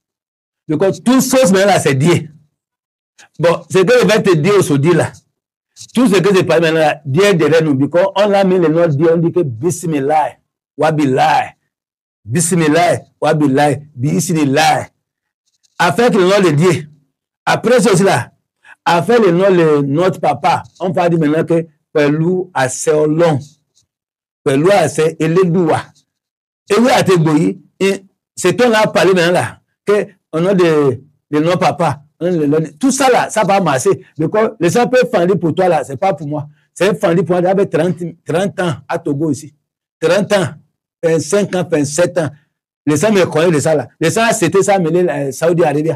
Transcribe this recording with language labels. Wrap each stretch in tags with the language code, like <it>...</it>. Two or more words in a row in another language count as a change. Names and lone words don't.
<fr>Donc tout ce maintenant c'est Dieu. Bon, ce que je vais te dire aujourd'hui là, tout ce que je parle maintenant, Dieu derrière nous, because on a mis le nom de Dieu, on dit que</fr> <ar>Bismillah, Wabillah, Bismillah, Wabillah, Bismillah.</ar> <fr>Avec le nom de Dieu. Après cela, avec le nom de notre papa, on va dire maintenant que</fr> <yo>pẹ̀lú àṣẹ Ọlọ́run, pẹ̀lú àṣẹ Elédùà, ewé àti egbò yìí,</yo> <fr>c'est qu'on a parlé maintenant là, que au nom de notre papa, tout ça là, ça va marcher. Because les gens peuvent fendre pour toi là, c'est pas pour moi. C'est fendre pour moi avec 30 ans à Togo ici. 30 ans, 25 ans, 27 ans. Les gens me connaissent de ça là. Les gens c'était ça, mais Saudi Arabie.</fr>